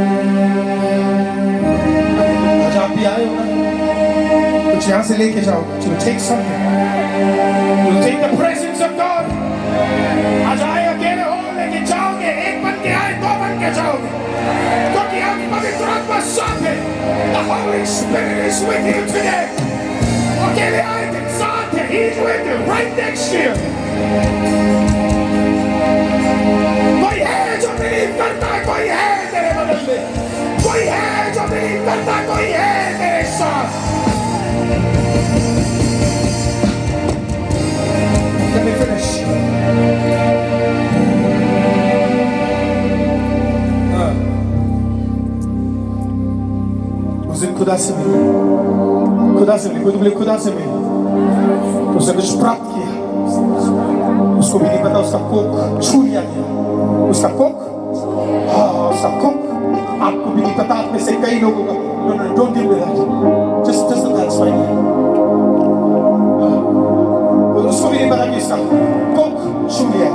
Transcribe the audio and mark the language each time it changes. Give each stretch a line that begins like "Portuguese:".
Hindi: आज आप भी आए हो ना, कुछ यहाँ से लेके जाओ,
English: to take something, to take the presence of God।
Hindi: आज आए अकेले हो, लेकिन जाओगे, एक बन के आए, 2 बन के जाओगे, क्योंकि आपकी पवित्र आत्मा साथ है।
English: The Holy Spirit is with you today।
Hindi: अकेले आए थे, साथ है,
English: He's with you, right next to you।
Hindi: कोई है जो बिलीव करता है, कोई है तेरे बगल में, कोई है जो बिलीव करता है, कोई है तेरे साथ।
English: Let me finish।
Hindi: उस दिन खुदा से मिली, कोई तो बोले खुदा से मिली, उसने कुछ प्राप्त किया, उसको भी नहीं पता, उसका कोक छू लिया गया, उसका कोक, हाँ उसका कोक, आपको भी नहीं पता। आप में से कई लोगों का,
English: no, don't deal with that, just that's fine।
Hindi: उसको भी नहीं पता कि इसका कोक छू लिया।